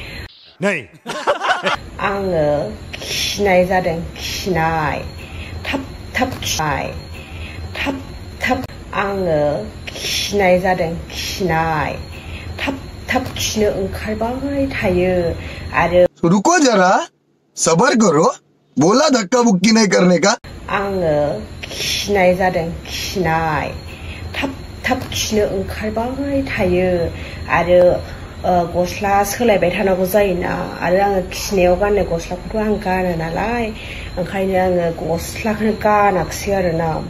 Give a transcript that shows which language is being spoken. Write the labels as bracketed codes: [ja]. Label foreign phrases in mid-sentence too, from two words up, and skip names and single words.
[brx] आङो खिनाय जादों खिनाय थाब आङो खिनाय जादों खिनाय थाब खिनो ओंखारबाय थायो आरो [hi] रुको जरा सबर करो बोला धक्का बुक्की नहीं करने का [brx] आङो खिनाय जादों खिनाय थाब खिनो ओंखारबाय थायो आरो गस्ला सोलायबाय थानांगौ जायोना आरो आङो खिनायाव गाननाय गस्लाखौथ' आं गाना नालाय ओंखायनो आङो गस्लाखौनो गानाखिसै आरोना